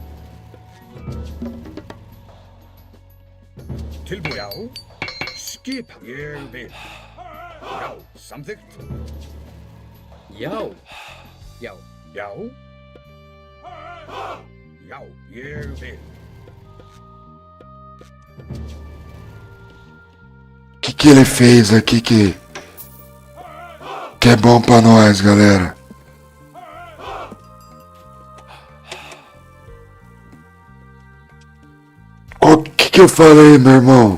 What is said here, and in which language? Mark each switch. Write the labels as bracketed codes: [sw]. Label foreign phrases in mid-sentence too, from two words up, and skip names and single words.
[is] Tilbúin. Já. Skip. Ég vil. Já, samþykkt. Já. Já. Já. Já, ég vil. [pt] Que ele fez aqui que é bom pra nós, galera? O que eu falei, meu irmão?